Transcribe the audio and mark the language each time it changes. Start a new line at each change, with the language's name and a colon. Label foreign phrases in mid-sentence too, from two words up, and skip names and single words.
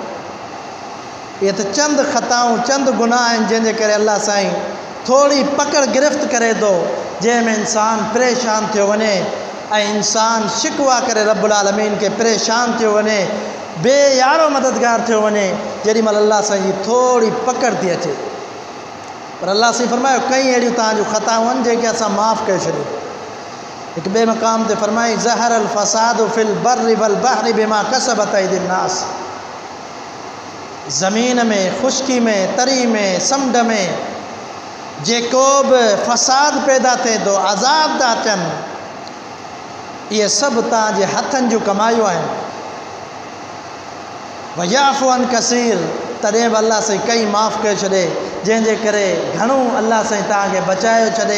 Sindhi: ये तो चंद ख़ताऊं, चंद गुनाह आहिनि जंहिंजे करे अल्लाह साईं थोड़ी पकड़ गिरफ़्त करे थो, जंहिंमें इंसान परेशान थियो वञे ऐं इंसान शिकवा करे रब्बुल आलमीन के परेशान थियो वञे, बेयारो मददगार थियो वञे, जेॾी महिल अल्लाह साईं जी थोड़ी पकड़ थी अचे। पर अल्लाह साईं फरमायो कई अहिड़ियूं तव्हांजूं ख़ताऊं आहिनि जेके असां माफ़ करे छॾियूं। हिकु ॿिए मक़ाम ते फरमाई
Arabic: ظهر الفساد في البر والبحر بما كسبت أيدي الناس.
Sindhi: ज़मीन में, खुश्की में, तरी में, समुंड में जेको बि फ़साद पैदा थिए थो, अज़ाब था अचनि, इहे सभु तव्हांजे हथनि जूं कमायूं आहिनि।
Arabic: ويعفو عن كثير,
Sindhi: तॾहिं बि अल्लाह साईं कई माफ़ करे छॾे, जंहिंजे करे घणो अल्लाह साईं तव्हांखे बचाए छॾे।